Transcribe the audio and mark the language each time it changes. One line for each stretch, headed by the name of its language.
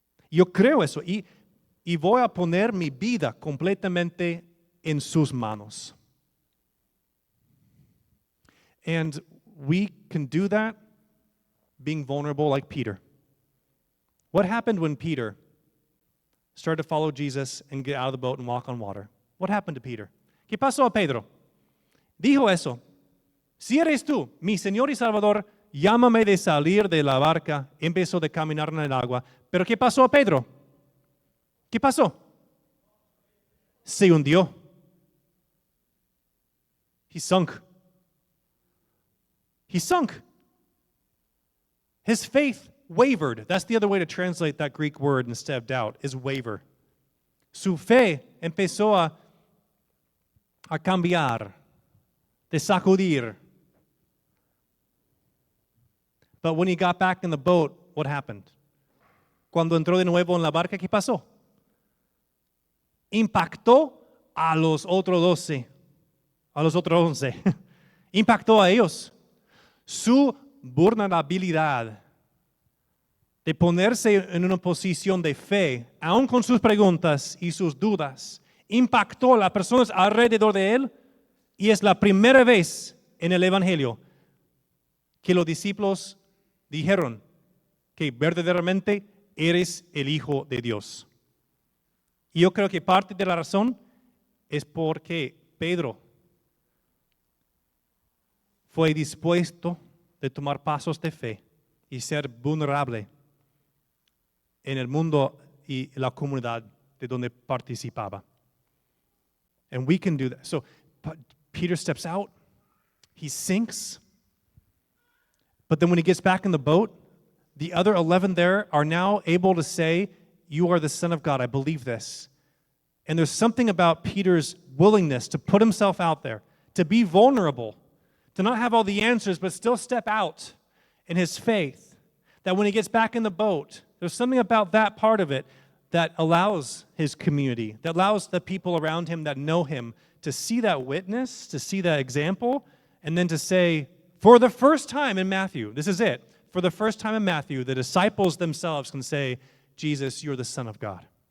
Spanish: Yo creo eso y voy a poner mi vida completamente en sus manos.
English: And we can do that being vulnerable like Peter. What happened when Peter started to follow Jesus and get out of the boat and walk on water? What happened to Peter?
Spanish: ¿Qué pasó a Pedro? Dijo eso. Si eres tú, mi Señor y Salvador, llámame de salir de la barca. Empezó de caminar en el agua. Pero ¿qué pasó a Pedro? ¿Qué pasó? Se hundió.
English: He sunk. He sunk. His faith wavered. That's the other way to translate that Greek word instead of doubt, is waver.
Spanish: Su fe empezó a cambiar, de sacudir.
English: But when he got back in the boat, what happened?
Spanish: Cuando entró de nuevo en la barca, ¿qué pasó? Impactó a los otros 12, a los otros 11. Impactó a ellos. Su vulnerabilidad de ponerse en una posición de fe, aun con sus preguntas y sus dudas, impactó a las personas alrededor de él, y es la primera vez en el Evangelio que los discípulos dijeron que verdaderamente eres el Hijo de Dios. Y yo creo que parte de la razón es porque Pedro fue dispuesto de tomar pasos de fe y ser vulnerable en el mundo y la comunidad de donde participaba.
English: And we can do that. So Peter steps out, he sinks, but then when he gets back in the boat, the other 11 there are now able to say, "You are the Son of God, I believe this." And there's something about Peter's willingness to put himself out there, to be vulnerable, to not have all the answers, but still step out in his faith, that when he gets back in the boat, there's something about that part of it that allows his community, that allows the people around him that know him to see that witness, to see that example, and then to say, for the first time in Matthew, this is it, for the first time in Matthew, the disciples themselves can say, "Jesus, you're the Son of God."